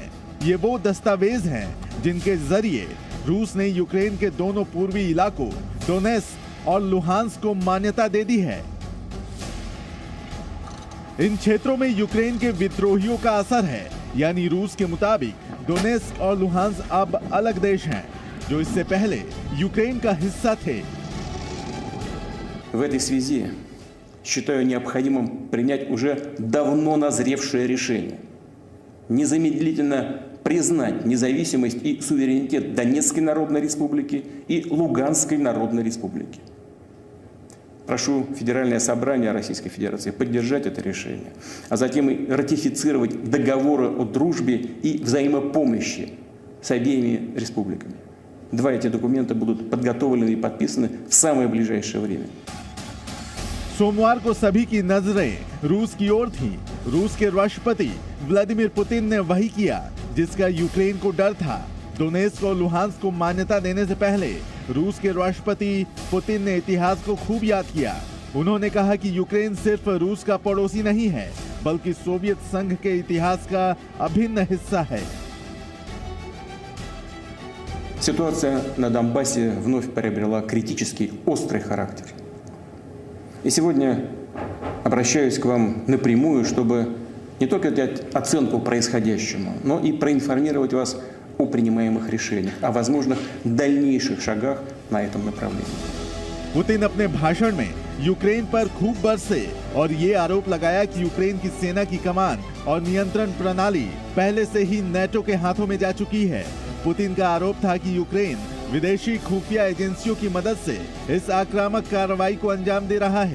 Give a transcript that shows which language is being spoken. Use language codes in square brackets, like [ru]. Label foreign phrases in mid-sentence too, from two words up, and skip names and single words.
[hi] ये वो दस्तावेज हैं जिनके जरिए रूस ने यूक्रेन के दोनों पूर्वी इलाकों डोनेस्क और लुहांस्क को मान्यता दे दी है। इन क्षेत्रों में यूक्रेन के विद्रोहियों का असर है, यानी रूस के मुताबिक डोनेस्क और लुहांस्क अब अलग देश हैं जो इससे पहले यूक्रेन का हिस्सा थे। [ru] В этой связи считаю необходимым принять уже давно назревшее решение незамедлительно признать независимость и суверенитет Донецкой Народной Республики и Луганской Народной Республики. прошу Федеральное собрание Российской Федерации поддержать это решение, а затем и ратифицировать договоры о дружбе и взаимопомощи с обеими республиками. Два эти документа будут подготовлены и подписаны в самое ближайшее время. [hi] सोमवार को सभी की नजरें रूस की ओर थी। रूस के राष्ट्रपति व्लादिमीर पुतिन ने वही किया जिसका यूक्रेन को डर था। डोनेत्स्क और लुहांस्क को मान्यता देने से पहले रूस के राष्ट्रपति पुतिन ने इतिहास को खूब याद किया। उन्होंने कहा कि यूक्रेन सिर्फ रूस का पड़ोसी नहीं है, बल्कि सोवियत संघ के इतिहास का अभिन्न हिस्सा है। [ru] Ситуация на Донбассе вновь приобрела критический, острый характер. И сегодня обращаюсь к вам напрямую, чтобы не только дать оценку происходящему, но и проинформировать вас о принимаемых решениях, о возможных дальнейших шагах на этом направлении. [hi] पुतिन अपने भाषण में यूक्रेन पर खूब बरसे और ये आरोप लगाया कि यूक्रेन की सेना की कमान और नियंत्रण प्रणाली पहले से ही नेटो के हाथों में जा चुकी है। पुतिन का आरोप था कि यूक्रेन विदेशी खुफिया एजेंसियों की मदद से इस आक्रामक कार्रवाई को अंजाम दे रहा है।